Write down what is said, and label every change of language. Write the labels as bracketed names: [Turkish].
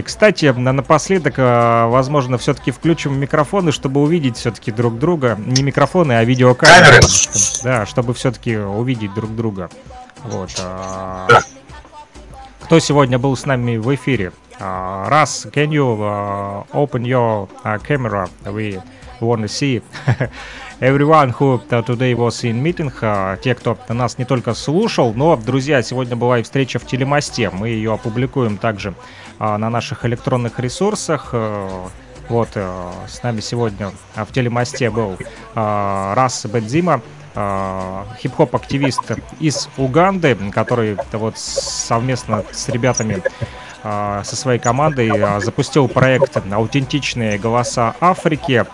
[Russian] Кстати, напоследок, возможно, все-таки включим микрофоны, чтобы увидеть все-таки друг друга. Не микрофоны, а видеокамеры. Да, чтобы все-таки увидеть друг друга. Вот. Кто сегодня был с нами в эфире? [English] Раз, can you open your camera? We want to see everyone who today was in meeting. [Russian] Те, кто нас не только слушал, но, друзья, сегодня была и встреча в Телемосте. Мы ее опубликуем также на наших электронных ресурсах. Вот, с нами сегодня в Телемосте был Раз Бензима. Хип-хоп-активист из Уганды, который вот совместно с ребятами со своей командой запустил проект «Аутентичные голоса Африки».